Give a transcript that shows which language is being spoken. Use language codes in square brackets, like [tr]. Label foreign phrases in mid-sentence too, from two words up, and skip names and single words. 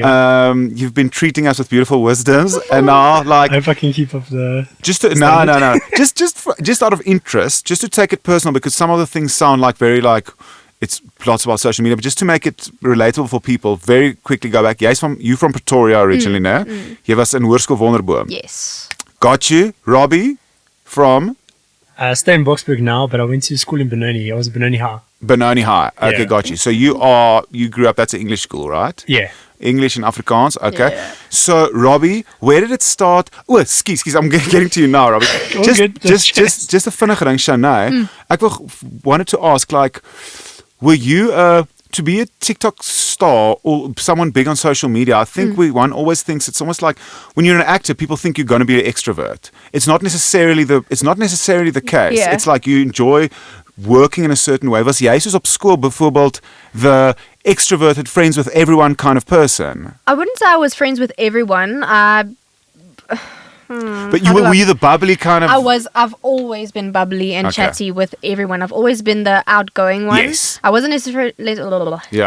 [en] You've been treating us with beautiful wisdoms, and now like I hope I can keep up the. just to, no. just out of interest, just to take it personal, because some of the things sound like very like it's lots about social media, but just to make it relatable for people, very quickly go back. You from Pretoria originally, no? [af] Jy was in Hoërskool Wonderboom. [en] Yes. Got you, Robbie, from I stay in Boksburg now, but I went to school in Benoni. I was at Benoni High. Benoni High. Okay, Yeah. got you. So you grew up. That's an English school, right? Yeah. English and Afrikaans. Okay. Yeah. So Robbie, where did it start? Oh, excuse. I'm getting to you now, Robbie. All just, good. just a [af] vinnige ding, [en] Chane. Ek wanted to ask, like, were you to be a TikTok star or someone big on social media? I think one always thinks it's almost like when you're an actor, people think you're going to be an extrovert. It's not necessarily the case. Yeah. It's like you enjoy working in a certain way. [af] Was jy soos op skool byvoorbeeld [en] the extroverted friends with everyone kind of person? I wouldn't say I was friends with everyone. But were you the bubbly kind of? I've always been bubbly and Okay. chatty with everyone. I've always been the outgoing one. Yes. I wasn't Yeah.